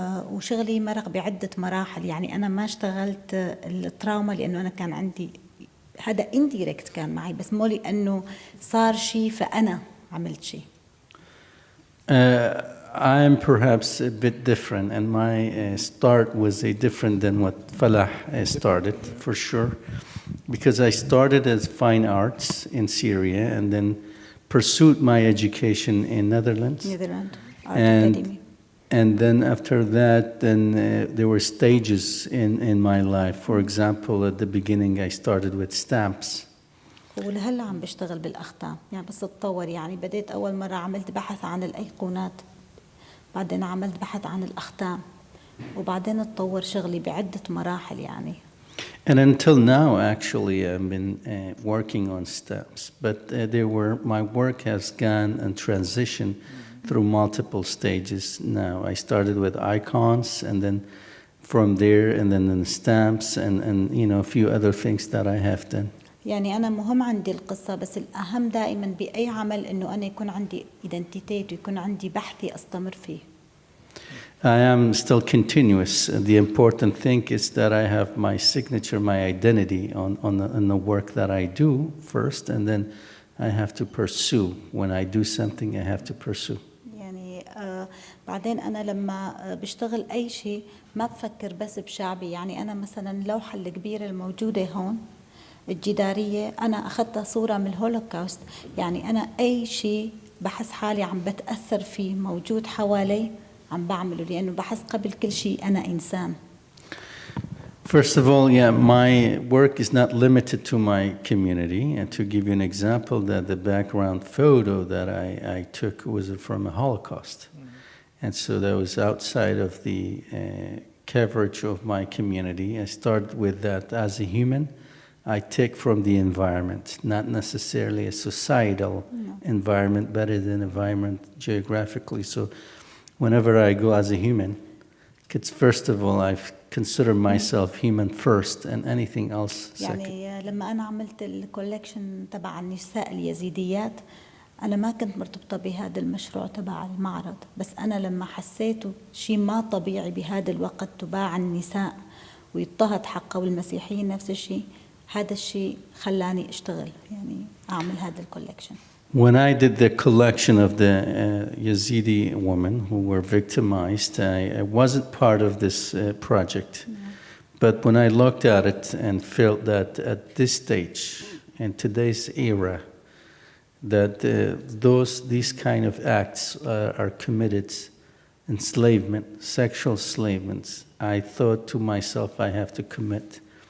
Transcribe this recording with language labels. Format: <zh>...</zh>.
<ar>وشغلي مرق بعدة مراحل. يعني أنا ما اشتغلت التراوما لأنه أنا كان عندي هذا انديركت كان معي، بس مو لأنه صار شيء فأنا عملت شيء.</ar> <en>I'm perhaps a bit different, and my start was different than what Falah started, for sure, because I started as fine arts in Syria and then pursued my education in Netherlands. Netherlands Art Academy. And then after that, there were stages in my life. For example, at the beginning, I started with stamps.</en> <ar>ولهلا عم بشتغل بالأختام، يعني بس اتطور. يعني بديت أول مرة عملت بحث عن الأيقونات، بعدين عملت بحث عن الأختام، وبعدين اتطور شغلي بعدة مراحل يعني.</ar> <en>And until now, actually, I've been working on stamps, but my work has gone and transitioned through multiple stages now. I started with icons, and then from there, and then in stamps, and a few other things that I have done.</en> <ar>يعني أنا مهم عندي القصة، بس الأهم دائما بأي عمل إنه أنا يكون عندي identity ويكون عندي بحثي أستمر فيه.</ar> <en>I am still continuous. The important thing is that I have my signature, my identity on the work that I do first, and then I have to pursue. When I do something, I have to pursue.</en> <ar>يعني بعدين أنا لما بشتغل أي شيء ما بفكر بس بشعبي. يعني أنا مثلا اللوحة الكبيرة الموجودة هون الجدارية أنا أخذتها صورة من الهولوكاست. يعني أنا أي شيء بحس حالي عم بتأثر فيه موجود حوالي عم بعمله، لأنه بحس قبل كل شيء أنا إنسان.</ar> <en>First of all, my work is not limited to my community. And to give you an example, that the background photo that I took was from a Holocaust. And so that was outside of the coverage of my community. I start with that as a human. I take from the environment, not necessarily a societal environment, but as an environment geographically. So whenever I go as a human, it's first of all, I consider myself human first and anything else second.</en> <ar>يعني لما أنا عملت الكولكشن تبع النساء اليزيديات أنا ما كنت مرتبطة بهذا المشروع تبع المعرض، بس أنا لما حسيته شيء ما طبيعي بهذا الوقت تباع النساء ويضطهد حقه، والمسيحيين نفس الشيء، هذا الشيء خلاني أشتغل يعني أعمل هذا الكولكشن.</ar> <en>When I did the collection of the Yazidi women who were victimized, I wasn't part of this project. But when I looked at it and felt that at this stage, in today's era, that these kind of acts are committed, enslavement, sexual enslavement, I thought to myself, I have to commit.</en>